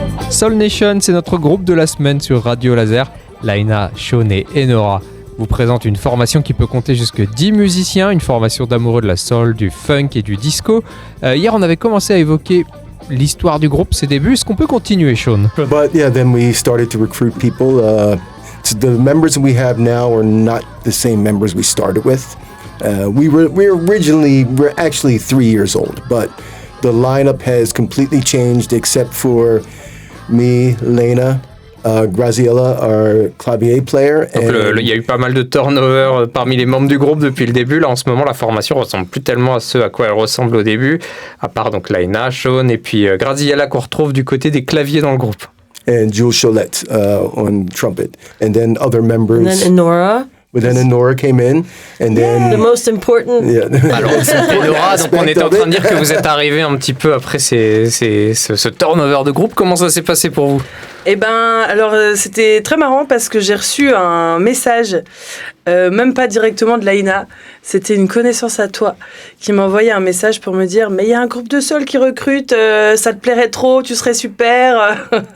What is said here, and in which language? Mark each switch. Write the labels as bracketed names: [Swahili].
[French] Soul Nation, c'est notre groupe de la semaine sur Radio Laser. Laina, Sean et Enora vous présentent une formation qui peut compter jusque 10 musiciens, une formation d'amoureux de la soul, du funk et du disco. Hier, on avait commencé à évoquer l'histoire du groupe, ses débuts. Est-ce qu'on peut continuer, Sean? [English] But yeah, then we started to recruit people. The members we have now are not the same members we started with. We're actually 3 years old, but the lineup has completely changed except for me, Lena, Graziella, our clavier player. [French] Donc il y a eu pas mal de turnover parmi les membres du groupe depuis le début. Là, en ce moment, la formation ressemble plus tellement à ce à quoi elle ressemble au début, à part donc Laina, Sean et puis Graziella qu'on retrouve du côté des claviers dans le groupe. [English] And Jules Cholette on trumpet. And then other members. And then Enora. But then Enora came in, and then... The most important... Yeah. [French] Alors, Enora, donc on était en train de dire que vous êtes arrivé un petit peu après ce turnover de groupe. Comment ça s'est passé pour vous? Eh ben, alors c'était très marrant parce que j'ai reçu un message, même pas directement de Laina, c'était une connaissance à toi qui m'a envoyé un message pour me dire « Mais il y a un groupe de soul qui recrute, ça te plairait trop, tu serais super !»